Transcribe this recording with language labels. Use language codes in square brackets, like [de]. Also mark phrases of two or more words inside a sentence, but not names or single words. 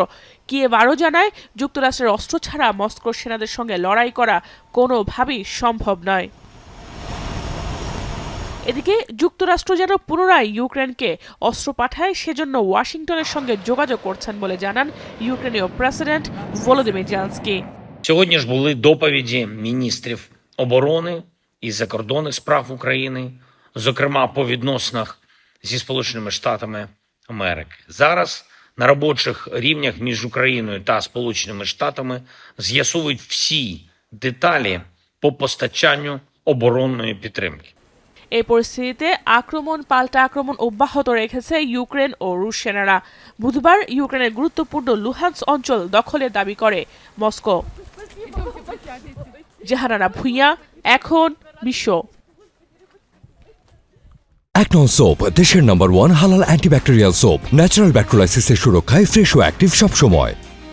[bn] কিয়েভ আরও জানায়, যুক্তরাষ্ট্রের অস্ত্র ছাড়া মস্কোর সেনাদের সঙ্গে লড়াই করা কোনোভাবেই সম্ভব নয়। এদিকে যুক্তরাষ্ট্র যেন পুনরায় ইউক্রেনকে অস্ত্র পাঠায় সেজন্য ওয়াশিংটনের সঙ্গে যোগাযোগ করছেন বলে জানান ইউক্রেনীয় প্রেসিডেন্ট ভলোদিমির জেলেনস্কি। [uk] Сьогодні ж були доповіді міністрів оборони і закордонних справ України, зокрема по відносинах зі Сполученими Штатами Америки. Зараз на робочих рівнях між Україною та Сполученими Штатами з'ясовують всі деталі по постачанню оборонної підтримки. [bn] এই পরিস্থিতিতে আক্রমণ পাল্টা আক্রমণ অব্যাহত রেখেছে ইউক্রেন ও রুশ সেনারা। বুধবার ইউক্রেনের গুরুত্বপূর্ণ লুহান্স অঞ্চল দখলের দাবি করে মস্কো। জাহানারা ভুঁইয়া, এখন বিশ্ব। অ্যাকনন সোপ, দেশের নম্বর 1 [en] halal antibacterial soap, [bn] ন্যাচারাল ব্যাকটেরিয়ালাইসিসের সুরক্ষায় ফ্রেশ ও অ্যাক্টিভ সবসময়।